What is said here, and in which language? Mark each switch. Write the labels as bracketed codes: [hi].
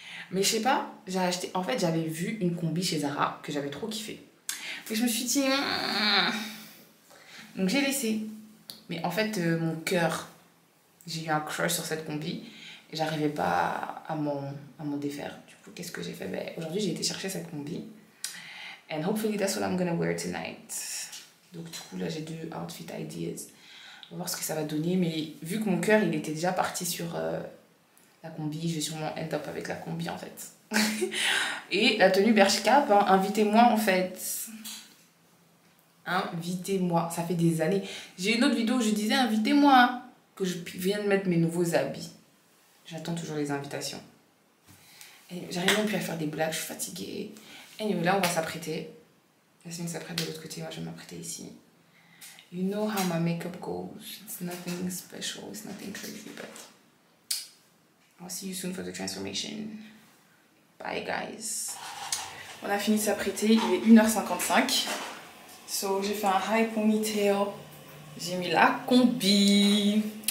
[fr] Mais je sais pas, j'ai acheté... En fait, j'avais vu une combi chez Zara que j'avais trop kiffé. Et je me suis dit... Donc j'ai laissé. Mais en fait, mon cœur, j'ai eu un crush sur cette combi. Et j'arrivais pas à m'en défaire. Du coup, qu'est-ce que j'ai fait? Ben, aujourd'hui, j'ai été chercher cette combi. [en] And hopefully that's what I'm gonna wear tonight. [fr] Donc du coup, là, j'ai 2 [en] outfit ideas. [fr] On va voir ce que ça va donner. Mais vu que mon cœur, il était déjà parti sur la combi, je vais sûrement [en] end up [fr] avec la combi, en fait. Et la tenue Bershka, ben, invitez-moi, en fait. Invitez-moi. Ça fait des années. J'ai une autre vidéo où je disais, invitez-moi. Que je viens de mettre mes nouveaux habits. J'attends toujours les invitations. J'arrive même plus à faire des blagues, je suis fatiguée. Anyway, là, on va s'apprêter. Yasmine s'apprête de l'autre côté, moi je vais m'apprêter ici. [en] You know how my makeup goes. It's nothing special, it's nothing crazy, but I'll see you soon for the transformation. Bye, guys. [fr] On a fini de s'apprêter, il est 1h55. [en] So, [fr] j'ai fait un high ponytail. J'ai mis la combi.